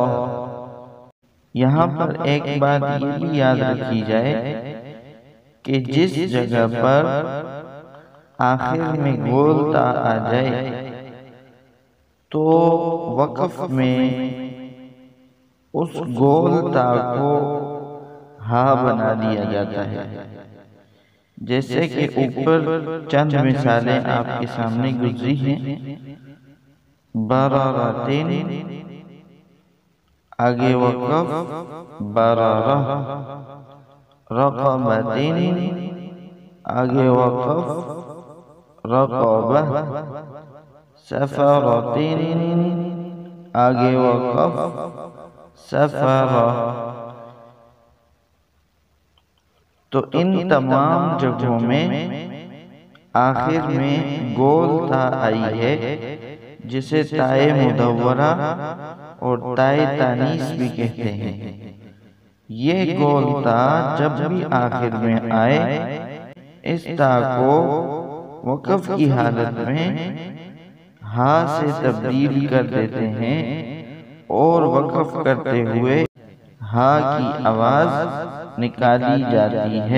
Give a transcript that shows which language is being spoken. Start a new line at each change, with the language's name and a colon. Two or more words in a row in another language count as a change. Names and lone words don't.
Urdu: یہاں پر ایک بات یہ بھی یاد رکھی جائے کہ جس جگہ پر آخر میں گول تا آ جائے تو وقف میں اس گول تا کو ہا بنا دیا جاتا ہے. جیسے کہ اوپر چند مثالیں آپ کے سامنے گزری ہیں. برارتن، آگے وقف برارہ، رقبتن، آگے وقف رقبہ، سفرتن، آگے وقف سفرہ. تو ان تمام جگہوں میں آخر میں گول تا آئی ہے، جسے تائے مدورہ اور تائے تانیث بھی کہتے ہیں. یہ گول تا جب بھی آخر میں آئے، اس تا کو وقف کی حالت میں ہا سے تبدیل کر دیتے ہیں اور وقف کرتے ہوئے ہا کی آواز نکالی جاتی ہے.